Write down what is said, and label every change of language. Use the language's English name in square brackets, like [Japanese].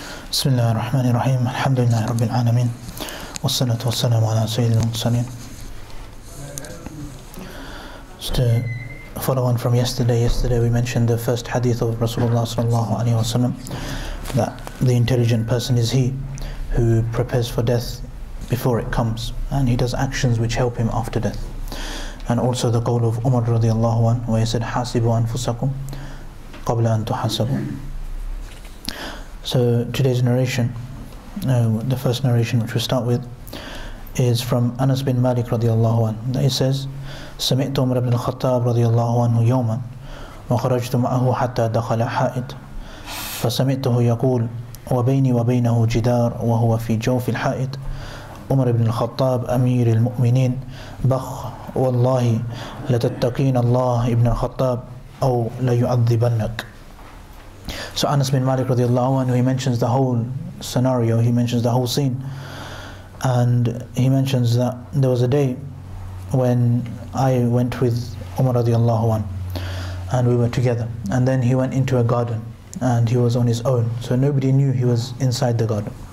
[Arabic] بسم الله الرحمن الرحيم الحمد لله رب العالمين والصلاة والسلام على سيد المرسلين. [English] Just to follow on from yesterday we mentioned the first hadith of Rasulullah sallallahu alaihi wasallam, that the intelligent person is he who prepares for death before it comes, and he does actions which help him after death. And also the qawl of Umar radiallahu anhu, where he said [Arabic] hasibu anfusakum qabla an tuhasabu. [English] So today's narration, the first narration which we start with, is from Anas bin Malik radiallahu anhu. He says, [Arabic] سمعت عمر بن الخطاب رضي الله عنه يوما وخرجت معه حتى دخل حائط فسمعته يقول وبيني وبينه جدار وهو في جوف الحائط عمر بن الخطاب أمير المؤمنين بخ والله لتتقين الله ابن الخطاب أو ليعذبنك. [English] So Anas bin Malik radiallahu anhu, he mentions the whole scenario, he mentions the whole scene, and he mentions that there was a day when I went with Umar radiallahu anhu and we were together, and then he went into a garden and he was on his own, so nobody knew he was inside the garden.